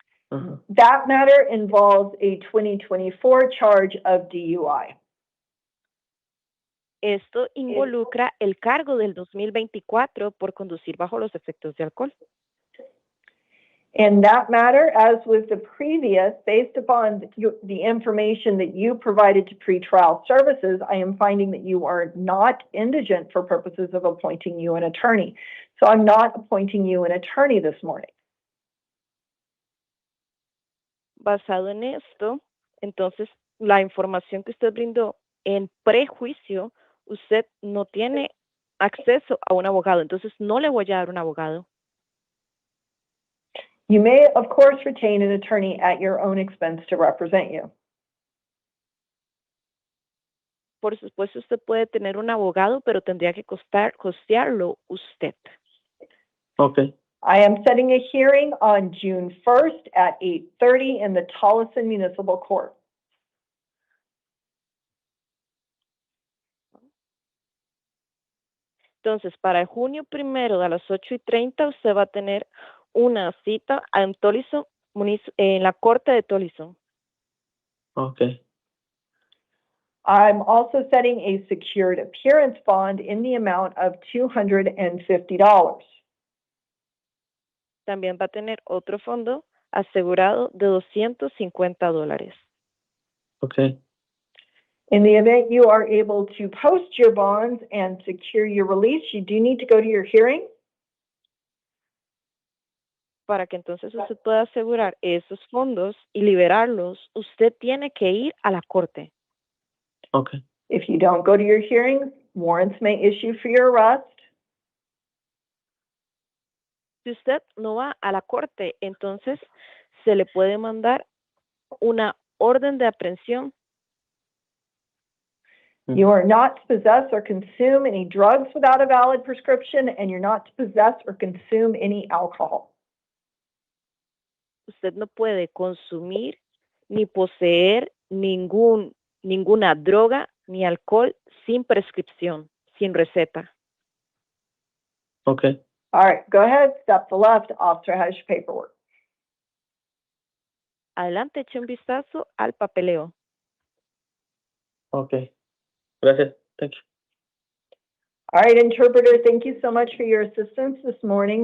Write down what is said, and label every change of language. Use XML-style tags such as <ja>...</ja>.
<en>That matter involves a 2024 charge of DUI.</en> <es>Esto involucra el cargo del 2024 por conducir bajo los efectos de alcohol.</es> <en>In that matter, as with the previous, based upon the information that you provided to pretrial services, I am finding that you are not indigent for purposes of appointing you an attorney. So I'm not appointing you an attorney this morning.</en> <es>Basado en esto, entonces la información que usted brindó en prejuicio, usted no tiene acceso a un abogado, entonces no le voy a dar un abogado.</es> <en>You may, of course, retain an attorney at your own expense to represent you.</en> <es>Por supuesto, usted puede tener un abogado, pero tendría que costearlo usted.</es> <en>Okay. I am setting a hearing on June 1st at 8:30 in the Tolleson Municipal Court.</en> <es>Entonces, para junio 1 a las 8:30, usted va a tener una cita en Tolleson, en la corte de Tolleson.</es> <en>Okay. I'm also setting a secured appearance bond in the amount of $250.</en> <es>También va a tener otro fondo asegurado de $250.</es> <en>Okay. In the event you are able to post your bonds and secure your release, you do need to go to your hearing.</en> <es>Para que entonces usted pueda asegurar esos fondos y liberarlos, usted tiene que ir a la corte.</es> <en>Okay. If you don't go to your hearings, warrants may issue for your arrest.</en> <es>Si usted no va a la corte, entonces se le puede mandar una orden de aprehensión.</es> <en>You are not to possess or consume any drugs without a valid prescription, and you're not to possess or consume any alcohol.</en> <es>Usted no puede consumir ni poseer ninguna droga ni alcohol sin prescripción, sin receta.</es> <en>Okay. All right, go ahead, step to the left. Officer has your paperwork.</en> <es>Adelante, eche un vistazo al papeleo.</es> <en>Okay.</en> <es>Gracias.</es> <en>Thank you. All right, interpreter, thank you so much for your assistance this morning.</en>